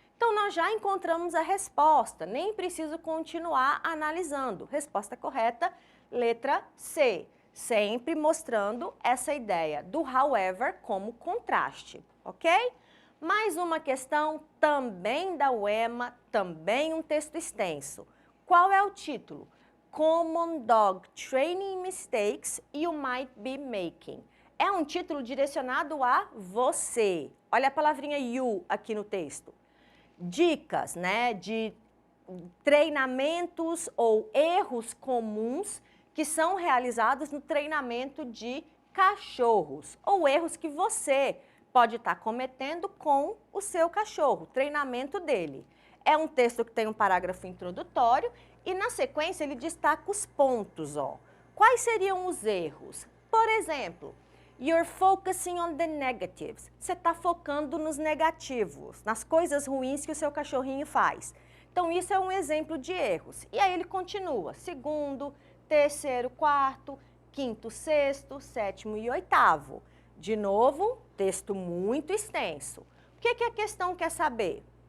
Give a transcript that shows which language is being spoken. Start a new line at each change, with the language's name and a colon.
Portuguese: Então, nós já encontramos a resposta, nem preciso continuar analisando. Resposta correta, letra C. Sempre mostrando essa ideia do however como contraste, ok? Mais uma questão também da UEMA, também um texto extenso. Qual é o título?
English: Common Dog Training Mistakes You Might Be Making.
Portuguese: É um título direcionado a você. Olha a palavrinha you aqui no texto. Dicas, né, de treinamentos ou erros comuns que são realizados no treinamento de cachorros, ou erros que você pode estar cometendo com o seu cachorro, treinamento dele. É um texto que tem um parágrafo introdutório e na sequência ele destaca os pontos, ó. Quais seriam os erros? Por exemplo,
English: you're focusing on the negatives.
Portuguese: Você está focando nos negativos, nas coisas ruins que o seu cachorrinho faz. Então, isso é um exemplo de erros. E aí ele continua, segundo, terceiro, quarto, quinto, sexto, sétimo e oitavo. De novo, texto muito extenso. O que a questão quer saber?